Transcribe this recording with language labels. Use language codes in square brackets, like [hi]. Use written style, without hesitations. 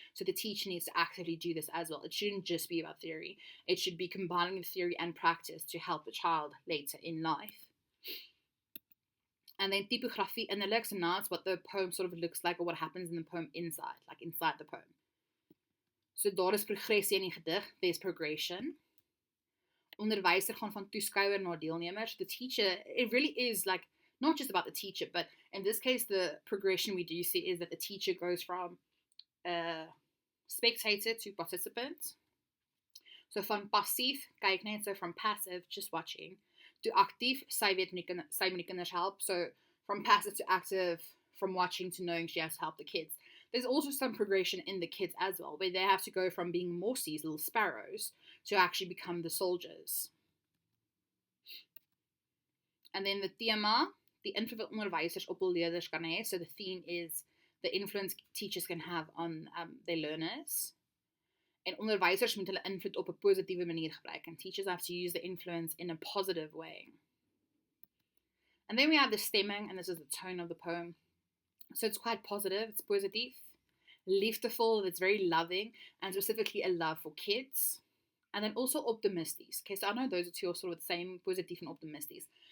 [en] So the teacher needs to actively do this as well. It shouldn't just be about theory. It should be combining the theory and practice to help the child later in life. And then typography innerlijk, so now it's what the poem sort of looks like, or what happens in the poem inside, inside the poem. [af] So daar is progressie in die gedig, [en] there's progression. [af] Onderwyser gaan van toeskouer na deelnemer. [en] The teacher, it really is not just about the teacher, but in this case the progression we do see is that the teacher goes from spectator to participant. [af] So van passief, kyk net, [en] so from passive, just watching, to [af] actief, sy moet die kinders help. [en] So from passive to active, from watching to knowing she has to help the kids. There's also some progression in the kids as well, where they have to go from being morsies, little sparrows, to actually become the soldiers. And then the [af] thema, die invloed wat onderwysers op hul leerders kan hê. [en] So the theme is the influence teachers can have on their learners. [af] En onderwysers moet hulle invloed op 'n positiewe manier gebruik. [en] And teachers have to use the influence in a positive way. And then we have the stemming, and this is the tone of the poem. So it's quite positive, it's [af] positief, liefdevol, [en] it's very loving, and specifically a love for kids. And then also optimisties. Okay, so I know those are two are sort of the same, positief and optimisties.